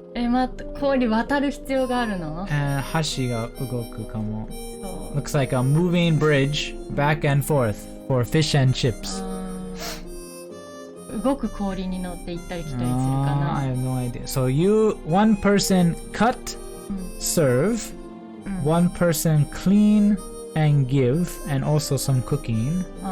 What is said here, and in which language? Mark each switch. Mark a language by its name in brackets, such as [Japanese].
[Japanese] 待って、氷渡る必要があるの？橋が動くかも。そう。 [English] Looks like a moving bridge back and forth for fish and chips. [Japanese] 動く氷に乗って行ったり来たりするかな。 [English] I have no idea. So one person cut, serve, one person clean and give, and also some cooking.